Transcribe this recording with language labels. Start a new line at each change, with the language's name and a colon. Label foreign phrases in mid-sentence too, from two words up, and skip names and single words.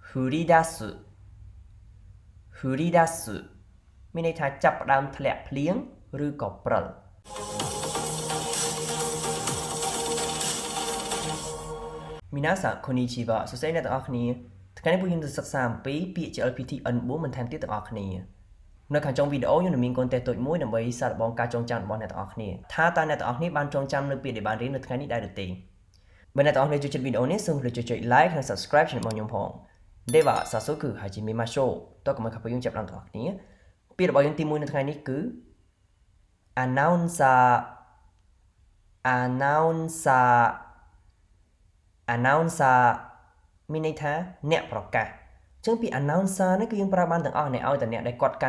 Japanese: 降り出す降り出す
Khmer: មានន័យថាចាប់ផ្ដើមធ្លាក់ភ្លៀងឬក៏ព្រិល
Japanese: 皆さんこんにちは
Khmer: សួស្តីអ្នកទាំងអស់គ្នា ថ្ងៃនេះពួកខ្ញុំនឹងសិក្សាអំពីពាក្យ JLPT N4 បន្ថែមទៀតទាំងអស់គ្នានៅខាងចុងវីដេអូខ្ញុំនឹងមានកូនតេស្តតូចមួយដើម្បីសាកល្បងការចងចាំរបស់អ្នកទាំងអស់គ្នាថាតើអ្នកទាំងអស់គ្នាបានចងចាំនៅពាក្យដែលបានរៀននៅថ្ងៃនេះដែរឬទេបើអ្នកទាំងអស់គ្នាចូលចិត្តវីដេអូនេះសូមជួយចុច like និង subscribe ជើងរបស់ខ្ញុំផង
Japanese: では早速始めましょう
Khmer: តើកុំឲ្យខាងយើងចាប់ផ្ដើមទាំងអស់គ្នាពាក្យរបស់យើងទី1នៅថ្ងៃនេះគឺ announcer មានន័យថាអ្នកប្រកាសអញ្ចឹងពី announcer នេះគឺយើងប្រើបានទាំងអស់អ្នកឲ្យតែអ្នកដែលគាត់